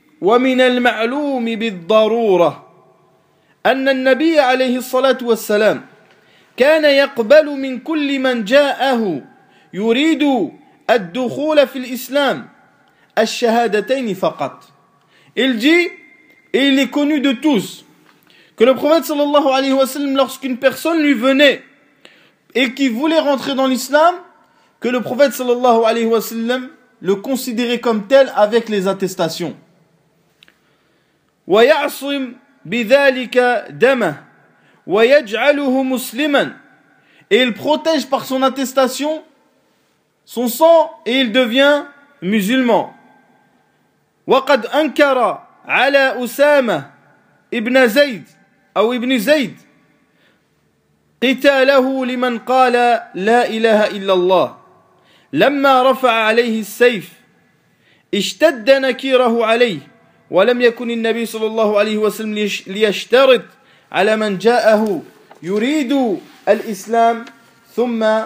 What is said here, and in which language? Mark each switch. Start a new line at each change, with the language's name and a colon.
Arabic: ومن المعلوم بالضرورة أن النبي عليه الصلاة والسلام كان يقبل من كل من جاءه يريد الدخول في الإسلام الشهادتين فقط.
French: Il dit, et il est connu de tous, que le prophète sallallahu alayhi wa sallam, lorsqu'une personne lui venait et qui voulait rentrer dans l'islam, que le prophète sallallahu alayhi wa sallam le considérait comme tel avec les attestations.
Arabic: ويعصم بذلك دمه ويجعله مسلما.
French: Et il protège par son attestation son sang et il devient musulman.
Arabic: وقد انكر على اسامه ابن زيد او ابن زيد قتاله لمن قال لا اله الا الله لما رفع عليه السيف اشتد نكيره عليه ولم يكن النبي صلى الله عليه وسلم ليشترط على من جاءه يريد الإسلام ثم